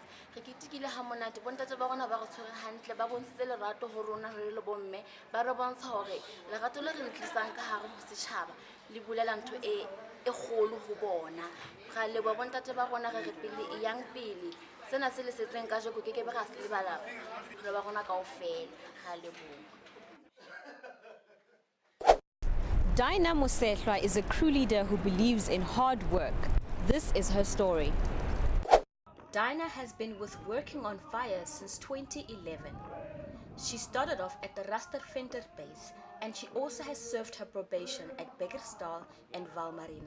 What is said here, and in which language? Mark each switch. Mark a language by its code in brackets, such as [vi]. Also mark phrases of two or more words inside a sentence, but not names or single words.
[st] Re ketekile ha monate bontate ba rona ba re tshwere hantle ba bontshitse lerato ho rona re le bomme ba re bontsha hore lerato le re le tlisang ka hare ho setjhaba le bulela ntho e kgolo ho bona. Ra leboha bontate ba rona re re pele e yang pele sena se le setseng kajeno ke be ra se lebala re ba rona kaofela. Ra leboha. [en] Dinah Masetloa is a crew leader who believes in hard work. This is her story. Dinah has been with Working on Fire since 2011. She started off at the Rustenville base and she also has served her probation at Bekkersdal and Valmarina.